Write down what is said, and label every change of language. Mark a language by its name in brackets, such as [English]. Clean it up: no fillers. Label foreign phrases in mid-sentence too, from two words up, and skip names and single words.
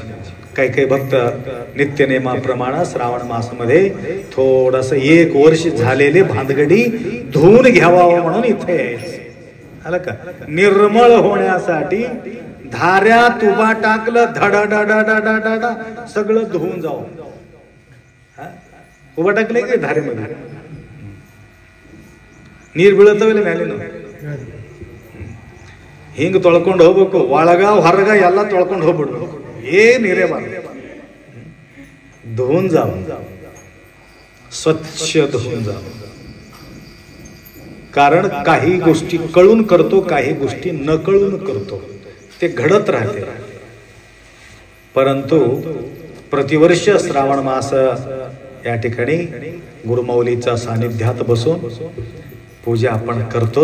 [Marathi] काही काही भक्त नित्यनेमाप्रमाणे श्रावण मासमध्ये थोडस एक वर्ष झालेले भानगडी धुवून घ्यावा म्हणून इथे यायचं. आलं का? निर्मळ होण्यासाठी धाऱ्यात उभा टाकलं, धडाडाडाडाडाडा सगळं धुवून जाऊ. उभा टाकले की धारेमध्ये [Kannada] ನೀರು ಬೀಳುತ್ತವೆ ಮೇಲಿನ ಹಿಂಗೆ ತೊಳ್ಕೊಂಡು ಹೋಗ್ಬೇಕು. ಒಳಗ ಹೊರಗ ಎಲ್ಲ ತೊಳ್ಕೊಂಡು ಹೋಗ್ಬಿಡ್ಬೇಕು, ಏನ್ ಇರೇಬಾರ್ದು. [Marathi] धुवून जावं, स्वच्छ धुवून जावं. कारण काही गोष्टी कळून करतो, काही गोष्टी न कळून करतो, ते घडत राहते. परंतु प्रतिवर्ष श्रावण मास या ठिकाणी गुरुमौलीच्या सानिध्यात बसून पूजा आपण करतो.